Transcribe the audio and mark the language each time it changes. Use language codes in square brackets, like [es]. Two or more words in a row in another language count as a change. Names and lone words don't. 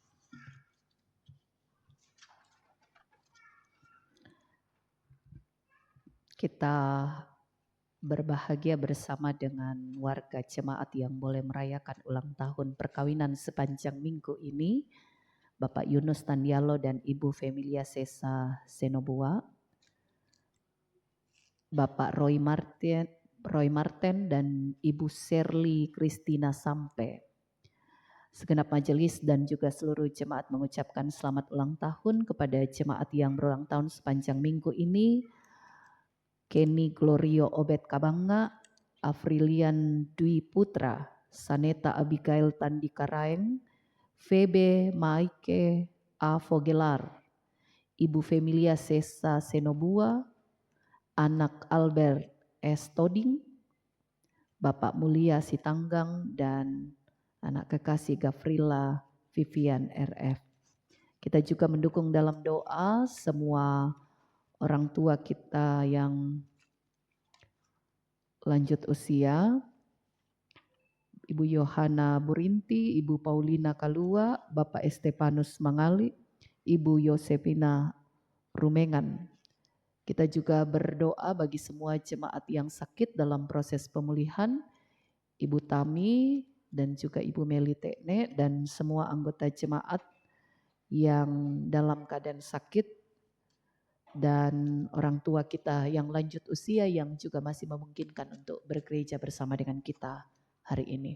[id] Kita berbahagia bersama dengan warga jemaat yang boleh merayakan ulang tahun perkawinan sepanjang minggu ini, Bapak Yunus Tandialo dan Ibu Femilia Sesa Senobua, Bapak Roy Marten dan Ibu Shirley Christina Sampe. Segenap majelis dan juga seluruh jemaat mengucapkan selamat ulang tahun kepada jemaat yang berulang tahun sepanjang minggu ini. Kenny Glorio Obed Kabanga, Afrilian Dwi Putra, Saneta Abigail Tandika Raeng, Febe Maike A. Fogelar, Ibu Femilia Sesa Senobua, anak Albert S. Toding, Bapak Mulia Sitanggang, dan anak kekasih Gafrila Vivian RF. Kita juga mendukung dalam doa semua orang tua kita yang lanjut usia, Ibu Yohana Burinti, Ibu Paulina Kalua, Bapak Estepanus Mangali, Ibu Yosefina Rumengan. Kita juga berdoa bagi semua jemaat yang sakit dalam proses pemulihan, Ibu Tami dan juga Ibu Meli Tekne, dan semua anggota jemaat yang dalam keadaan sakit, dan orang tua kita yang lanjut usia yang juga masih memungkinkan untuk bergereja bersama dengan kita hari ini.